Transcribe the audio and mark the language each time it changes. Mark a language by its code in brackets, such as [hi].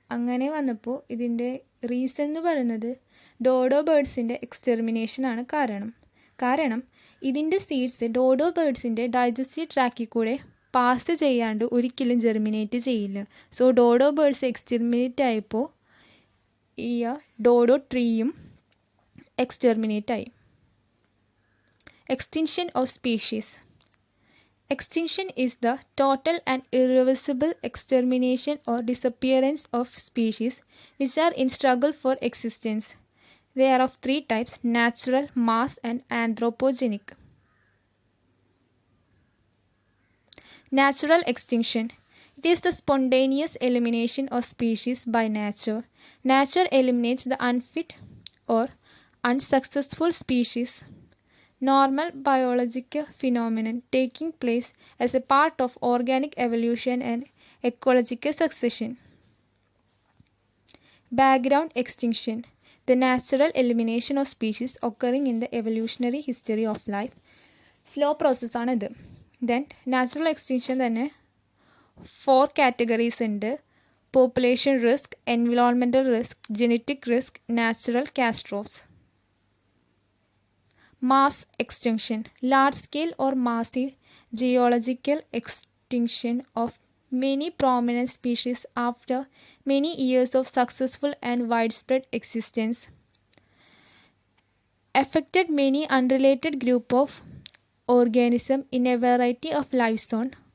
[ml] അങ്ങനെ വന്നപ്പോൾ ഇതിൻ്റെ റീസൺ എന്ന് പറയുന്നത് ഡോഡോ ബേർഡ്സിൻ്റെ എക്സ്റ്റെർമിനേഷനാണ് കാരണം ഇതിൻ്റെ സീഡ്സ് ഡോഡോ ബേർഡ്സിൻ്റെ ഡൈജസ്റ്റീവ് ട്രാക്കിൽ കൂടെ പാസ് ചെയ്യാണ്ട് ഒരിക്കലും ജെർമിനേറ്റ് ചെയ്യില്ല. സോ ഡോഡോ ബേർഡ്സ് എക്സ്റ്റെർമിനേറ്റ് ആയപ്പോൾ ഈ ഡോഡോ ട്രീയും എക്സ്റ്റെർമിനേറ്റ് ആയി. [en] Extinction of species. Extinction is the total and irreversible extermination or disappearance of species which are in struggle for existence. They are of 3 types: natural, mass, and anthropogenic. Natural extinction. It is the spontaneous elimination of species by nature. Nature eliminates the unfit or unsuccessful species. Normal biological phenomenon taking place as a part of organic evolution and ecological succession. Background extinction. The natural elimination of species occurring in the evolutionary history of life. Slow process ആണിത്. [ml] Then natural extinction തന്നെ 4 categories ഉണ്ട്. [en] Population risk, environmental risk, genetic risk, natural catastrophes. Mass extinction, large-scale or massive geological extinction of many prominent species after many years of successful and widespread existence. Affected many unrelated group of organisms in a variety of life zones.